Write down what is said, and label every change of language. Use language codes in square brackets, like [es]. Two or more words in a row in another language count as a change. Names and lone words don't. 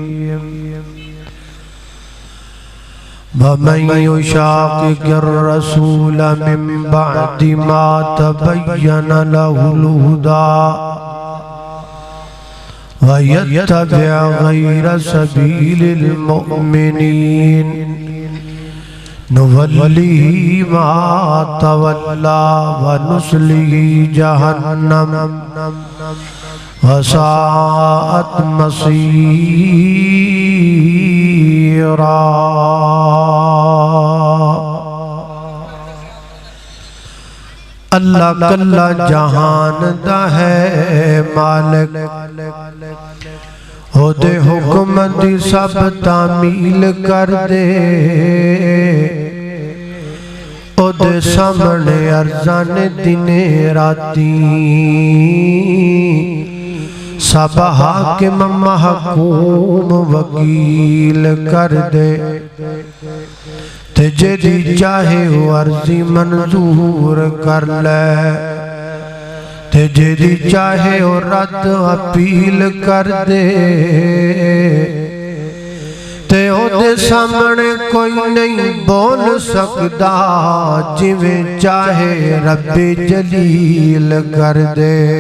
[ar] ومن يشاقق الرسول من بعد ما تبين له الهدى ويتبع غير سبيل المؤمنين نوله ما تولى ونصله جهنم وساءت مصيرا۔ [pa] اللہ کلا جہان دا ہے مالک، او دے حکم دی سب تعمیل کر دے، او دے سامنے ارزان دن راتی، سب حاکم محکوم وکیل کر دے، تے جدی چاہے وہ عرضی منظور کر لے، تے جدی چاہے وہ رد اپیل کر دے، تے او دے سامنے کوئی نہیں بول سکتا، جویں چاہے رب جلیل کر دے۔